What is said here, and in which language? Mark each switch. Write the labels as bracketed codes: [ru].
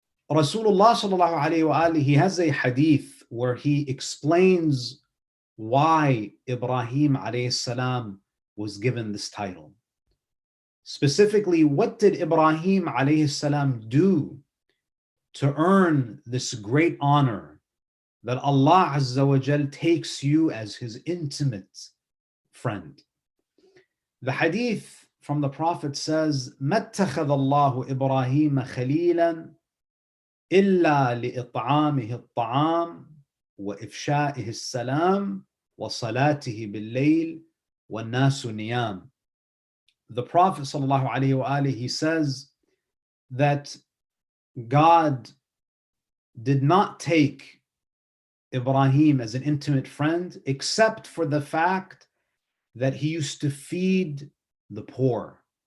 [en] Rasulullah sallallahu alayhi wa alihi, he has a hadith where he explains why Ibrahim alayhi salam was given this title. Specifically, what did Ibrahim alayhi salam do to earn this great honor that Allah Azza wa Jal takes you as his intimate friend? [ar] The hadith from the Prophet says, مَا اتَّخَذَ اللَّهُ إِبْرَاهِيمَ خَلِيلًا إِلَّا لِإِطْعَامِهِ الطَّعَامِ وَإِفْشَائِهِ السَّلَامِ وَصَلَاتِهِ بِاللَّيْلِ وَالنَّاسُ نِيَامٌ. [en] The Prophet sallallahu alaihi wasallam, he says that God did not take Ibrahim as an intimate friend except for the fact that he used to feed the poor.